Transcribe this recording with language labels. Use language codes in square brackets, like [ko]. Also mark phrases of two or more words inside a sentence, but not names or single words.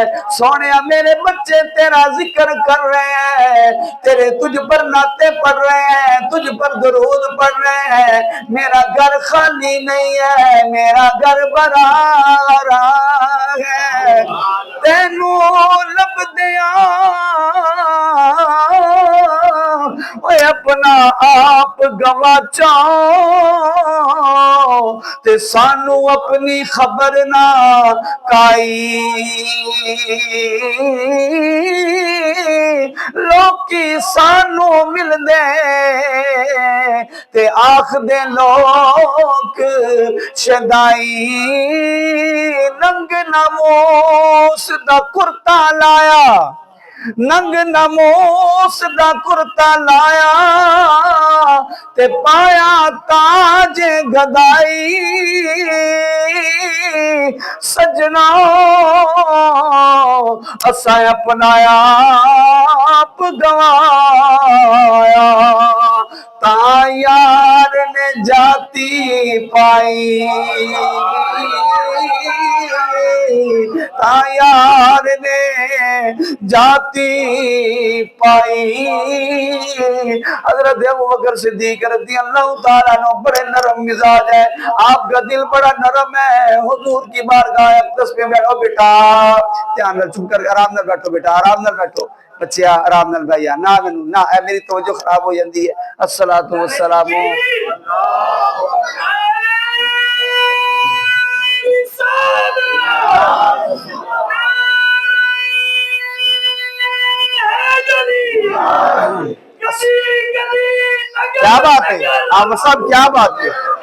[ur] سونیا میرے بچے تیرا ذکر کر رہے ہیں، تیرے تجھ پر ناتے پڑھ رہے ہیں، تجھ پر درود پڑھ رہے ہیں، میرا گھر خالی نہیں ہے، میرا گھر بھرا [pa] ہے، تینوں لب دیا اوے اپنا آپ گوا چاہو تے سانو اپنی خبر نہ کائی، لوکی سانو مل دے تے آخ دے لوک شدائی، ننگ ناموس دا کرتا لایا، ننگ ناموس دا کرتا لایا تے پایا تاج گدائی، سجنا اساں اپنایا آپ گوایا، تا یار نے جاتی پائی، تا یار نے جاتی پائی۔ [ur] حضرت ابو بکر صدیق [ar] رضی اللہ تعالیٰ عنہ [ur] بڑے نرم مزاج ہے، آپ کا دل بڑا نرم ہے، حضور کی بارگاہ اقدس پہ بیٹھو بیٹا، [pa] دھیان نال چپ کر آرام نال بیٹھو بیٹا، آرام نال بیٹھو بچیا، آرام نال بھائیا، نہ میری توجہ خراب ہو جاندی ہے۔ [ar] الصلاۃ والسلام [ur] کیا بات ہے آپ صاحب، کیا بات ہے؟